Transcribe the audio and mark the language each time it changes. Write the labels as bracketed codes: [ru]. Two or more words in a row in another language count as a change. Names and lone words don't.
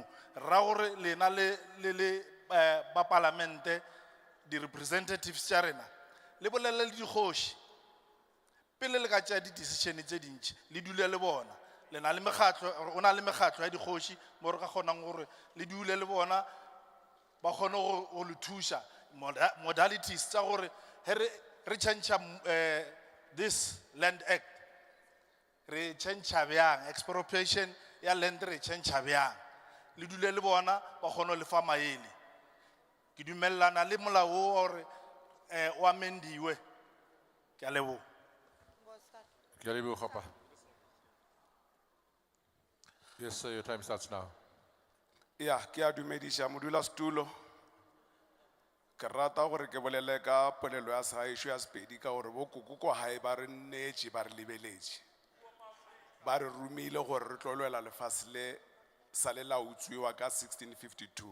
[nso] Ra gore lena le ba parlamente di representatives tša rena le bolele le dikgoši pele le ka tšea di decision tše dintši le dule le bona. Le na le mekgatlo, o na le mekgatlo ya dikgoši mo re ka kgonang gore le dule le bona ba kgone go le thuša modalities tša gore re [en] change this land act, [nso] re change bjang expropriation ya land, re change bjang le dule le bona ba kgone le fa maele. Ke dumellana le molao gore o amendiwe. Ke a leboha. [en] Yes, sir, your time starts now. [nso] Ya, ke a dumedisha modulasetulo Ke rata gore ke bolele ka polelo ya saesho ya Sepedi ka gore bo koko ko hae ba re nnetše ba re lebeletše. Ba re rumile gore re tlo lwela lefase le sa le la utswiwa ka 1652.